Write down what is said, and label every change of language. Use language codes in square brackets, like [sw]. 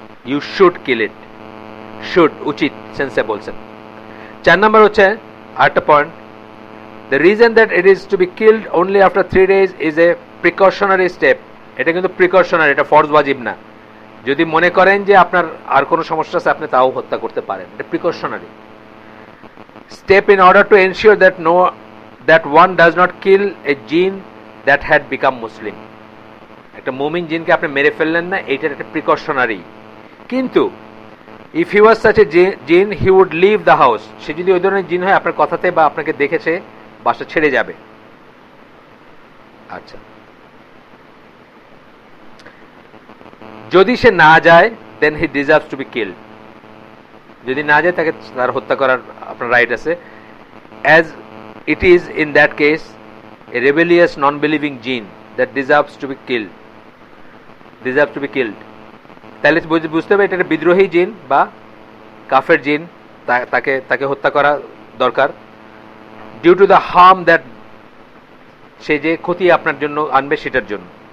[en] you should kill it, should [bn] উচিত সেন্সে বলছেন। 4 নম্বর হচ্ছে আরেকটা point, [en] The reason that it is to be killed only after 3 days is a precautionary step. [bn] এটা কিন্তু প্রিকশনারি, এটা ফরজ ওয়াজিব না। যদি মনে করেন যে আপনার আর কোনো সমস্যা আছে, আপনি তাও হত্যা করতে পারেন। এটা precautionary [en] step in order to ensure that one does not kill a jinn that had become Muslim. [bn] একটা মুমিন জিনকে আপনি মেরে ফেললেন না, এইটার একটা প্রিকশনারি। [en] কিন্তু if he was such a jinn, he would leave the house. [bn] সে যদি ওই ধরনের জিন হয়, আপনার কথাতে বা আপনাকে দেখেছে, বাসা ছেড়ে যাবে। আচ্ছা, যদি সে না যায়, [en] then he deserves to be killed. [bn] যদি না যায়, তাকে তার হত্যা করার আপনার রাইট আছে। [en] as it is in that case a rebellious non-believing jinn that deserves to be killed. [bn] তাহলে বুঝতে হবে এটা একটা বিদ্রোহী জিন বা কাফের জিন, তাকে হত্যা করা দরকার। [en] due to the harm that, [bn] সে যে ক্ষতি আপনার জন্য আনবে সেটার জন্য।